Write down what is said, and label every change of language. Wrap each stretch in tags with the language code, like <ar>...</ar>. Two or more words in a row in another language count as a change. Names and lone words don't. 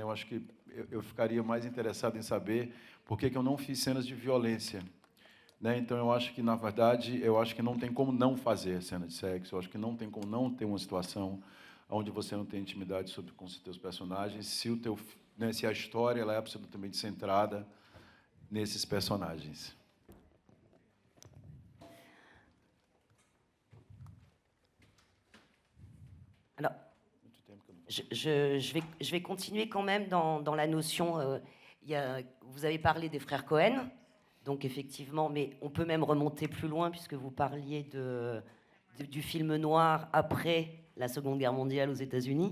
<pt>Eu acho que eu ficaria mais interessado em saber por que eu não fiz cenas de violência, né? Então, eu acho que, na verdade, eu acho que não tem como não fazer cena de sexo. Eu acho que não tem como não ter uma situação onde você não tem intimidade com os seus personagens, se a história ela é absolutamente centrada nesses personagens.</pt> <fr>Alors, je vais continuer quand même dans la notion. Vous avez parlé des frères Cohen, donc effectivement, mais on peut même remonter plus loin puisque vous parliez du film noir après la Seconde Guerre mondiale aux États-Unis.</fr>